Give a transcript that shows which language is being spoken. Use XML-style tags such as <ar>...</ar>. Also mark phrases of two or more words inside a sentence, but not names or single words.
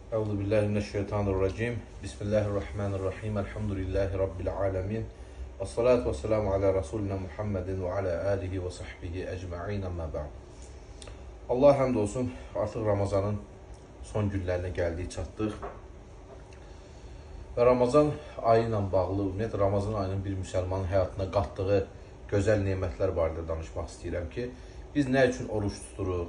<ar>أعوذ بالله من الشيطان الرجيم بسم الله الرحمن الرحيم. الحمد لله رب العالمين والصلاة والسلام على رسولنا محمد وعلى آله وصحبه أجمعين. أما بعد.</ar> <az>Allah həmd olsun, artıq Ramazanın son günlərinə gəldik, çatdıq. Və Ramazan ayı ilə bağlı, ümumiyyətlə Ramazan ayının bir müsəlmanın həyatına qatdığı gözəl nemətlər barədə danışmaq istəyirəm ki, biz nə üçün oruç tuturuq?</az>